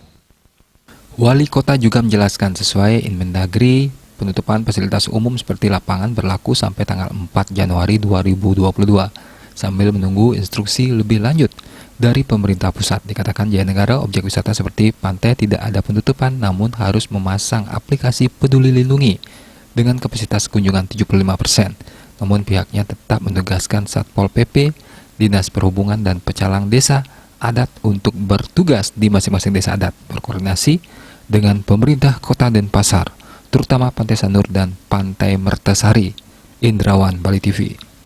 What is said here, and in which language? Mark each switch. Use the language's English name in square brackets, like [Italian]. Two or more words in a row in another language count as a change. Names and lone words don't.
[Indonesian] Wali Kota juga menjelaskan sesuai Inmendagri, penutupan fasilitas umum seperti lapangan berlaku sampai tanggal 4 Januari 2022, sambil menunggu instruksi lebih lanjut dari pemerintah pusat. Dikatakan Jaya Negara, objek wisata seperti pantai tidak ada penutupan, namun harus memasang aplikasi Peduli Lindungi dengan kapasitas kunjungan 75%. Namun pihaknya tetap menugaskan Satpol PP, Dinas Perhubungan, dan pecalang desa adat untuk bertugas di masing-masing desa adat, berkoordinasi dengan pemerintah Kota Denpasar, terutama Pantai Sanur dan Pantai Mertasari. Indrawan, Bali TV.